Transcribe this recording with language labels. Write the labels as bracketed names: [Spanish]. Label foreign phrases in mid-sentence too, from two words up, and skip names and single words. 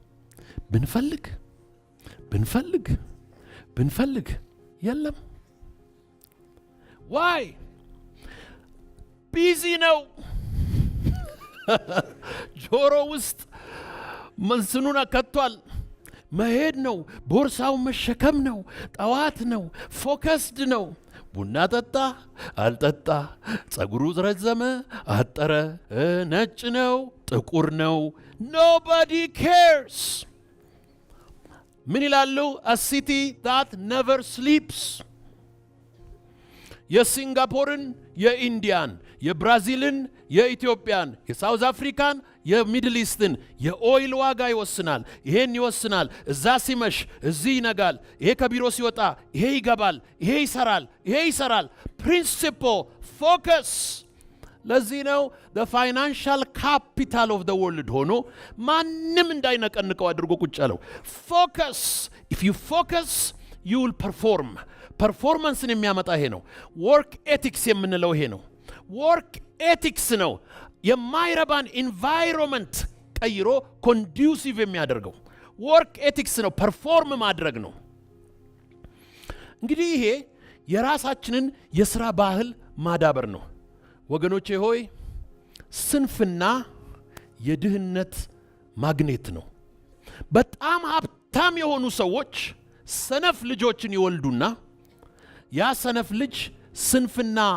[Amharic] ብንፈልግ የለም ዋይ ቢዚ ነው ጆሮ ውስጥ መንስኑን ከቷል መሄድ ነው ቦርሳው መሸከም ነው ጠዋት ነው ፎከስድ ነው ቡና ጠጣ አልጠጣ ጸጉሩ ረዘመ አጠረ ነጭ ነው ጥቁር ነው [English] nobody cares [Amharic] ምን ይላሉ [English] a city that never sleeps [Amharic] የሲንጋፖርን የኢንዲያን የብራዚልን የኢትዮጵያን የሳውዝ አፍሪካን የሚድል ኢስትን የኦይል ዋጋ ይወስናል ይሄን ይወስናል እዛ ሲመሽ እዚህ ይነጋል ይሄ ከቢሮ ሲወጣ ይሄ ይገባል ይሄ ይሰራል [English] principle focus [Amharic] ለዚህ ነው [English] the financial capital of the world [Amharic] ሆኖ ማንንም እንዳይነቀንቀው አድርጎ ቁጭ ያለው [English] focus if you focus you will perform [Amharic] performanceን የሚያመጣ ይሄ ነው [English] work ethics [Amharic] የምንለው ይሄ ነው [English] work ethics [Amharic] ነው የማይረባን environment ቀይሮ conducive የሚያደርገው [English] work ethics [Amharic] ነው perform ማድረግ ነው እንግዲህ ይሄ የራሳችንን የሥራ ባህል ማዳበር ነው ወገኖቼ ሆይ ስንፍና የድህነት ማግኔት ነው በጣም ሀብታም የሆኑ ሰዎች ሰነፍ ልጆችን ይወልዱና ያ ሰነፍ ልጅ ስንፍና